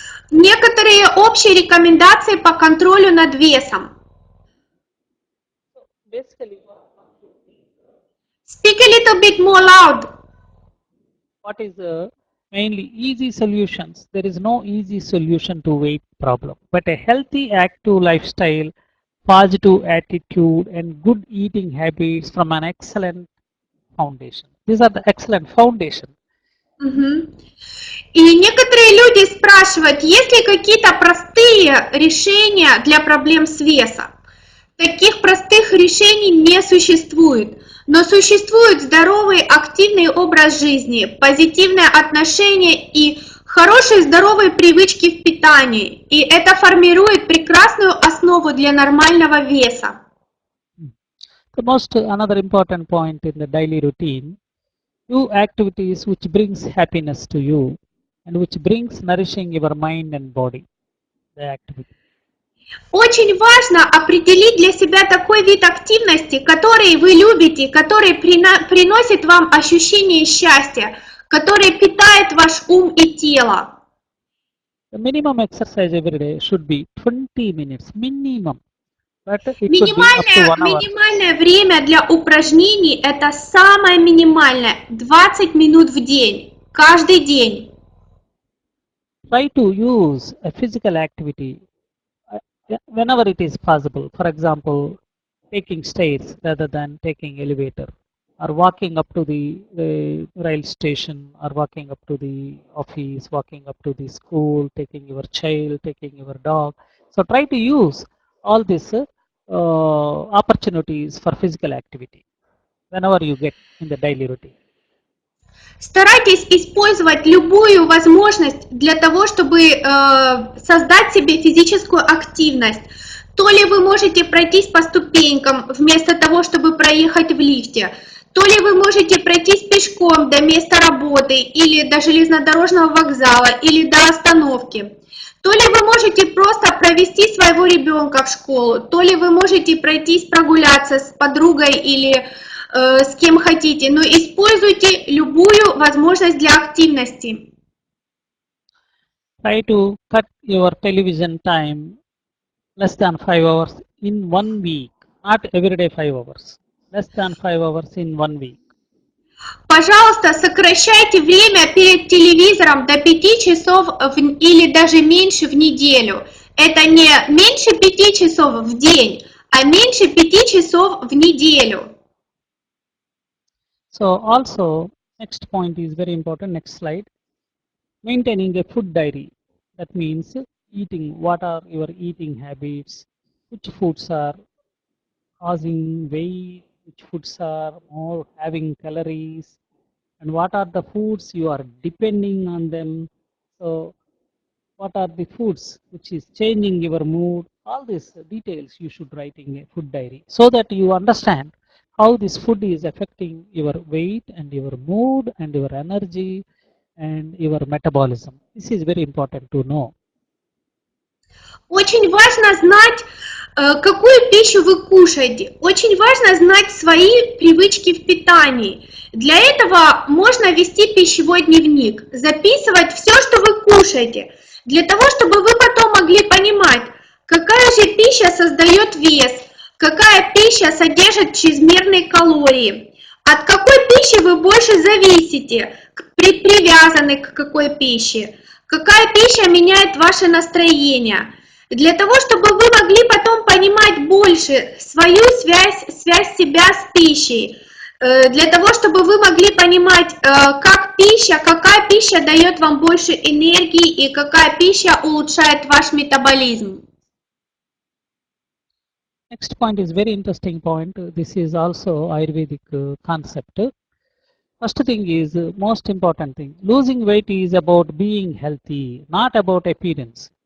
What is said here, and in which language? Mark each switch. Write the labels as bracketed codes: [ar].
[ru] Некоторые общие рекомендации по контролю над весом. [en] Speak a little bit more loud. What is mainly easy solutions? There is no easy solution to weight problem, but a healthy, active lifestyle, positive attitude, and good eating habits from an excellent foundation. These are the excellent foundation. Угу. [ru] И некоторые люди спрашивают, есть ли какие-то простые решения для проблем с весом. Таких простых решений не существует, но существует здоровый, активный образ жизни, позитивное отношение и хорошие здоровые привычки в питании. И это формирует прекрасную основу для нормального веса. [en] Another important point in the daily routine, do activities which brings happiness to you and which brings nourishing your mind and body. The activity. [ru] Очень важно определить для себя такой вид активности, который вы любите, который приносит вам ощущение счастья, который питает ваш ум и тело. [en] The minimum exercise every day should be 20 minutes, minimum. [ru] Минимальное время для упражнений – это самое минимальное, 20 минут в день, каждый день. [en] Try to use a physical activity whenever it is possible. For example, taking stairs rather than taking elevator, or walking up to the rail station, or walking up to the office, walking up to the school, taking your child, taking your dog. So try to use all these opportunities for physical activity whenever you get in the daily routine. [ru] Старайтесь использовать любую возможность для того, чтобы создать себе физическую активность. То ли вы можете пройтись по ступенькам вместо того, чтобы проехать в лифте, то ли вы можете пройтись пешком до места работы или до железнодорожного вокзала или до остановки. То ли вы можете просто провести своего ребенка в школу, то ли вы можете пройтись прогуляться с подругой или с кем хотите, но используйте любую возможность для активности. [en] Try to cut your television time less than 5 hours in 1 week, not every day 5 hours, less than 5 hours in 1 week. [ru] Пожалуйста, сокращайте время перед телевизором до 5 часов или даже меньше в неделю. Это не меньше 5 часов в день, а меньше 5 часов в неделю. [en] So also, next point is very important, next slide. Maintaining a food diary. That means eating, what are your eating habits, which foods are causing weight, which foods are more having calories, and what are the foods you are depending on them. So what are the foods which is changing your mood. All these details you should write in a food diary so that you understand how this food is affecting your weight and your mood and your energy and your metabolism. This is very important to know. [ru] Очень важно знать, какую пищу вы кушаете. Очень важно знать свои привычки в питании. Для этого можно вести пищевой дневник, записывать все, что вы кушаете, для того, чтобы вы потом могли понимать, какая же пища создает вес, какая пища содержит чрезмерные калории, От какой пищи вы больше зависите? Привязаны к какой пище? Какая пища меняет ваше настроение? Для того, чтобы вы могли потом понимать больше свою связь себя с пищей, для того, чтобы вы могли понимать, какая пища дает вам больше энергии и какая пища улучшает ваш метаболизм. [en] Next point is very interesting point. This is also Ayurvedic concept. First thing is most important thing. Losing weight is about being healthy, not about appearance.